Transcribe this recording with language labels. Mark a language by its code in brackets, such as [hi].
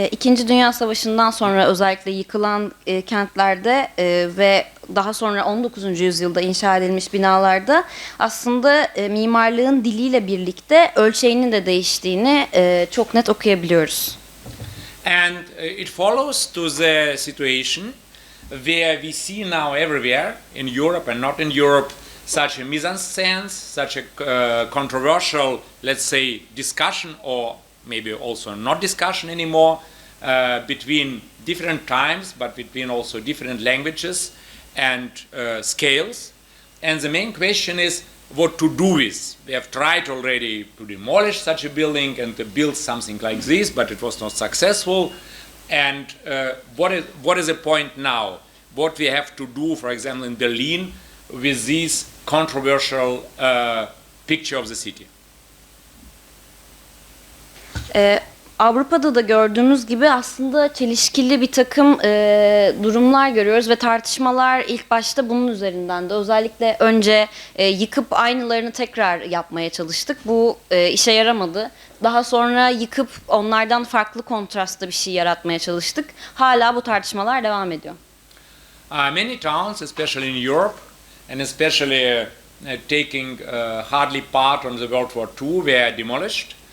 [tr] İkinci Dünya Savaşı'ndan sonra özellikle yıkılan kentlerde ve daha sonra 19. yüzyılda inşa edilmiş binalarda aslında mimarlığın diliyle birlikte ölçeğinin de değiştiğini çok net okuyabiliyoruz. [en] And it follows to the situation where we see now everywhere in Europe and not in Europe such a mise-en-scène, such a controversial, let's say, discussion or maybe also not discussion anymore between different times but between also different languages and scales. And the main question is what to do with. We have tried already to demolish such a building and to build something like this, but it was not successful. And what is the point now? What we have to do, for example, in Berlin with this controversial picture of the city? [tr] Avrupa'da da gördüğümüz gibi aslında çelişkili bir takım durumlar görüyoruz ve tartışmalar ilk başta bunun üzerinden de özellikle önce yıkıp aynılarını tekrar yapmaya çalıştık. Bu işe yaramadı. Daha sonra yıkıp onlardan farklı kontrastlı bir şey yaratmaya çalıştık. Hala bu tartışmalar devam ediyor. [en] Many towns, especially in Europe and especially taking hardly part on the World War II, were demolished.